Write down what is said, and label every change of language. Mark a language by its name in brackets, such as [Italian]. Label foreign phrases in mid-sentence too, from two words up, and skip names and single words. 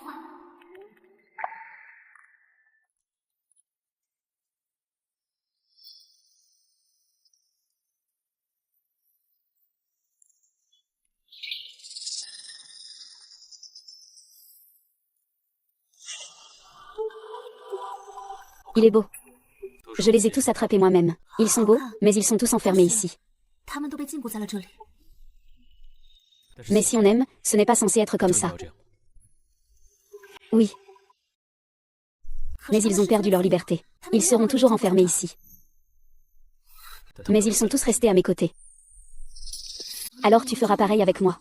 [French] Il est beau. Je les ai tous attrapés moi-même. Ils sont beaux, mais ils sont tous enfermés ici. [Chinese] 他们都被禁锢在了这里。 [French] Mais si on aime, ce n'est pas censé être comme ça. Oui. Mais ils ont perdu leur liberté. Ils seront toujours enfermés ici. Mais ils sont tous restés à mes côtés. Alors tu feras pareil avec moi.